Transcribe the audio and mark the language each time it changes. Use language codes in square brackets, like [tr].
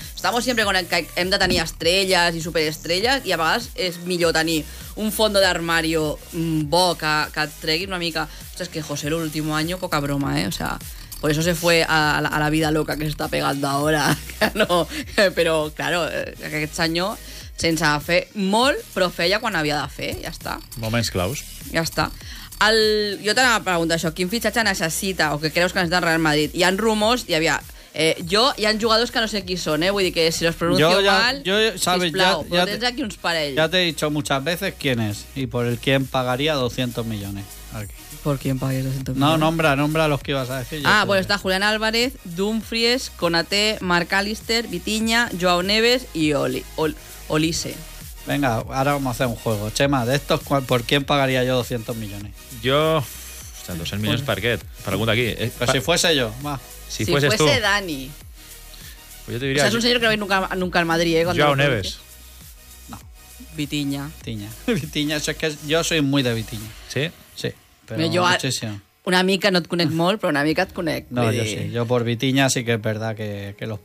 [es] Estamos siempre con el que [ca] hem de tenir estrelles i superestrelles, i a vegades és millor tenir un fondo d'armari bo que et tregui una mica. [es] O sea, es que José Lu [ca] l'últim any, poca broma, [es] o sea, por eso se fue a la vida loca que se está pegando ahora. No, pero claro, [ca] aquest any sense fer molt, però feia quan havia de fer, ja està. Moments claus. Ja està. Jo t'anava a preguntar això, quin fitxatge necessita o que creus que necessita el Real Madrid? Hi ha rumors, hi havia... jo, hi ha jugadors que no sé qui són, vull dir que [es] si los pronuncio yo, mal, yo, sabes, [ca] sisplau, [es] ya, [ca] però tens aquí uns parells. [es] Ya te he dicho muchas veces quién es y por el quién pagaría 200 millones. Aquí. ¿Por quién pagué 200 millones? No, nombra los que ibas a decir. Ah, bueno, está Julián Álvarez, Dumfries, Konaté, Mark-Allister, Vitinha, Joao Neves y Olise. Venga, ahora vamos a hacer un juego. Chema, de estos, ¿por quién pagaría yo 200 millones? Yo... O sea, 200 millones, ¿por qué? Pregunta aquí. Pues si fuese yo, va. Si fuese tú. Si fuese Dani. Pues yo te diría... O sea, es un señor que no veis nunca en Madrid, ¿eh? Joao Neves. No. Vitinha. Vitinha. Eso es que yo soy muy de Vitinha. ¿Sí? Sí. Pero yo [ca] una mica no et conec molt, però una mica et conec. No, jo sí. Jo per Vitinha sí que és [es] verdad que los [ca] pagaria.